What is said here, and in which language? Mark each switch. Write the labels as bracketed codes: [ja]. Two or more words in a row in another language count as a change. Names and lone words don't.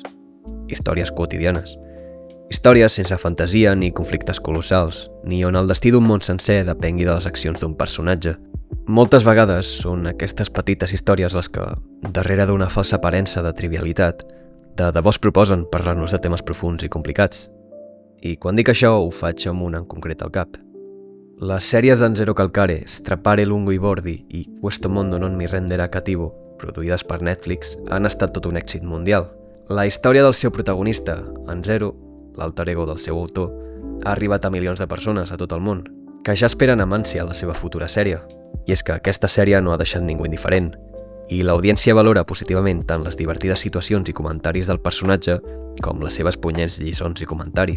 [ca] Històries quotidianes. Històries sense fantasia ni conflictes colossals, ni on el destí d'un món sencer depengui de les accions d'un personatge. Moltes vegades són aquestes petites històries les que, darrere d'una falsa aparença de trivialitat, de debò es proposen parlar-nos de temes profunds i complicats. I quan dic això, ho faig amb una en concret al cap. Les sèries d'en Zero Calcare, Strappare lungo i bordi i Questo mondo non mi renderà cattivo, produïdes per Netflix, han estat tot un èxit mundial. La història del seu protagonista, en Zero, l'alter ego del seu autor, ha arribat a milions de persones a tot el món, que ja esperen amb ànsia la seva futura sèrie. I és que aquesta sèrie no ha deixat ningú indiferent, i l'audiència valora positivament tant les divertides situacions i comentaris del personatge com les seves punyents lliçons i comentaris.